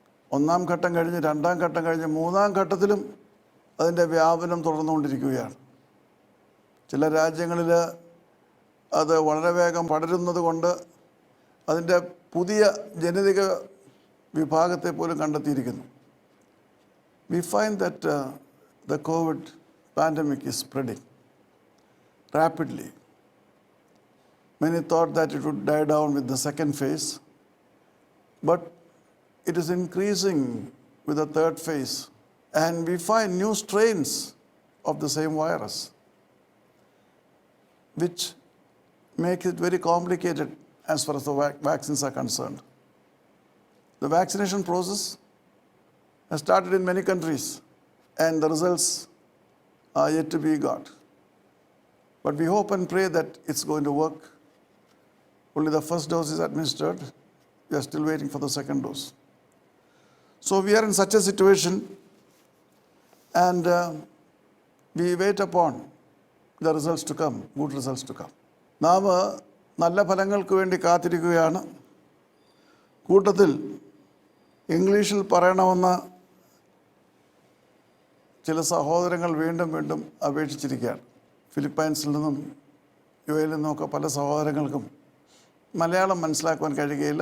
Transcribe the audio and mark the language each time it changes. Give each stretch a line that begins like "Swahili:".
Malayalam: ഒന്നാം ഘട്ടം കഴിഞ്ഞ് രണ്ടാം ഘട്ടം കഴിഞ്ഞ് മൂന്നാം ഘട്ടത്തിലും അതിൻ്റെ വ്യാപനം തുടർന്നുകൊണ്ടിരിക്കുകയാണ്. ചില രാജ്യങ്ങളിൽ അത് വളരെ വേഗം പടരുന്നത് കൊണ്ട് അതിൻ്റെ പുതിയ ജനിതക വിഭാഗത്തെ പോലും കണ്ടെത്തിയിരിക്കുന്നു.
English: we find that the COVID pandemic is spreading rapidly. Many thought that it would die down with the second phase, but it is increasing with the third phase, and we find new strains of the same virus, which makes it very complicated as far as the vaccines are concerned. The vaccination process has started in many countries, and the results are yet to be got. But we hope and pray that it's going to work. Only the first dose is administered. We are still waiting for the second dose. So we are in such a situation, and we wait upon the results to come, good results to come.
Malayalam: നാം നല്ല ഫലങ്ങൾക്ക് വേണ്ടി കാത്തിരിക്കുകയാണ്. കൂട്ടത്തിൽ ഇംഗ്ലീഷിൽ പറയണമെന്ന ചില സഹോദരങ്ങൾ വീണ്ടും വീണ്ടും അപേക്ഷിച്ചിരിക്കുകയാണ്. ഫിലിപ്പൈൻസിൽ നിന്നും യുഎയിൽ നിന്നുമൊക്കെ പല സഹോദരങ്ങൾക്കും മലയാളം മനസ്സിലാക്കുവാൻ കഴിയുകയില്ല.